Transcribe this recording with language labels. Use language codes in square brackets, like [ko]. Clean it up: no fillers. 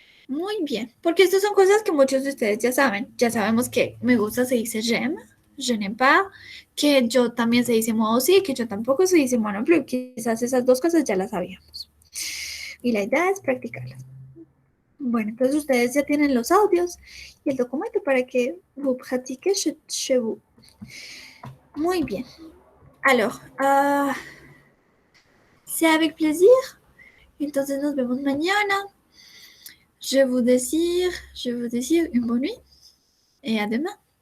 [es] Muy bien, porque estas son cosas que muchos de ustedes ya saben. Ya sabemos que me gusta se dice j'aime, [fr] je n'aime pas, [es] que yo también se dice [fr] moi aussi, [es] que yo tampoco se dice [fr] moi non plus. [es] Quizás esas dos cosas ya las sabíamos. Y la idea es practicarlas. Bueno, entonces ustedes ya tienen los audios y el documento para que [fr] vous pratiquez chez vous. [es] Muy bien. [fr] Alors, c'est avec plaisir. [es] Entonces nos vemos mañana. [fr] Je vous désire une bonne nuit et à demain.